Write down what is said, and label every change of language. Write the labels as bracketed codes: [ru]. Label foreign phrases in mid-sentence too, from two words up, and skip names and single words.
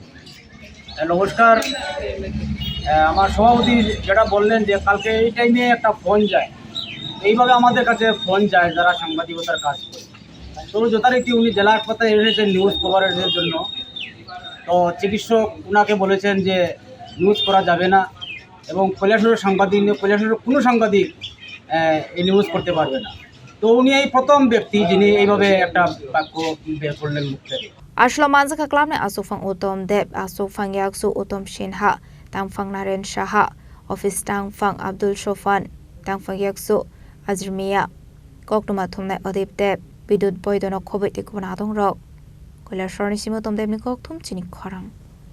[bn] নমস্কার আমার সভাপতি যেটা বললেন যে কালকে এই টাইমে একটা ফোন যায় এইভাবে আমাদের কাছে ফোন যায় যারা সাংবাদিকতার কাজ করে তো যথারীতি উনি জেলা হাসপাতালে এসেছেন [en] news coverage [bn] জন্য তো চিকিৎসক ওনাকে বলেছেন যে নিউজ করা যাবে না এবং কৈলাসহরের কোনো সাংবাদিক এই নিউজ করতে পারবে না তো উনি এই প্রথম ব্যক্তি যিনি এইভাবে একটা বাক্য বের করলেন মুখ থেকে [trp] Ashlo manjaka club ni asufang utom deb asufang yaksu utom shinha tangfang naren shaha office tangfang Abdul Shofan tangfang yaksu Azrmiya Koktwma Thumnai odip deb bidut boydono khoboi te kubana Adongrok Kailashahar ni simutom deb ni Koktwma Chini Khorang